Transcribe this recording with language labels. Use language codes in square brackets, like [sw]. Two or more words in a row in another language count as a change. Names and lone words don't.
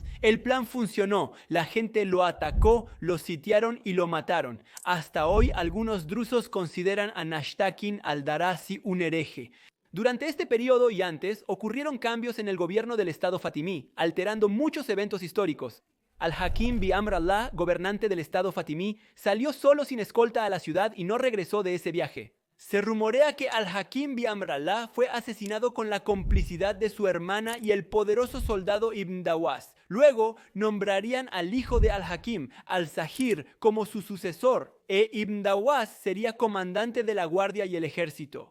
[es] El plan funcionó, la gente lo atacó, lo sitiaron y lo mataron. Hasta hoy algunos drusos consideran a Nashtakin al-Darasi un hereje. Durante este periodo y antes ocurrieron cambios en el gobierno del Estado fatimí, alterando muchos eventos históricos. Al-Hakim bi-Amr Allah, gobernante del Estado fatimí, salió solo sin escolta a la ciudad y no regresó de ese viaje. Se rumorea que Al-Hakim bi-Amr Allah fue asesinado con la complicidad de su hermana y el poderoso soldado Ibn Dawaz. Luego nombrarían al hijo de Al-Hakim, Al-Zahir, como su sucesor, Ibn Dawaz sería comandante de la guardia y el ejército.